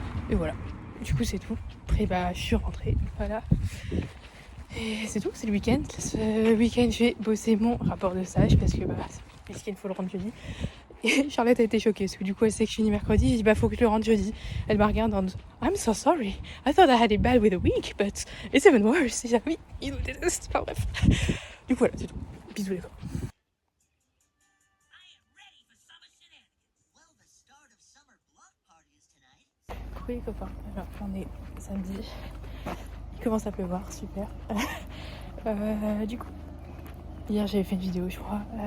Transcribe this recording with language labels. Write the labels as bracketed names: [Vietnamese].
[French] Et voilà. Du coup, c'est tout. Après, je suis rentrée. Voilà. Et c'est tout, c'est le week-end. Ce week-end, j'ai bossé mon rapport de stage parce qu'il faut le rendre jeudi. Et Charlotte a été choquée parce que du coup, elle sait que je finis mercredi. Je dis, faut que je le rende jeudi. Elle m'a regardé en disant, [English] I'm so sorry. I thought I had it bad with a week, but it's even worse. [French] Et j'ai dit, oui, ils nous détestent. Enfin bref. Du coup, voilà, c'est tout. Bisous les gars. Coucou les copains. Alors, on est samedi. Il commence à pleuvoir, super. Du coup, hier j'avais fait une vidéo, je crois.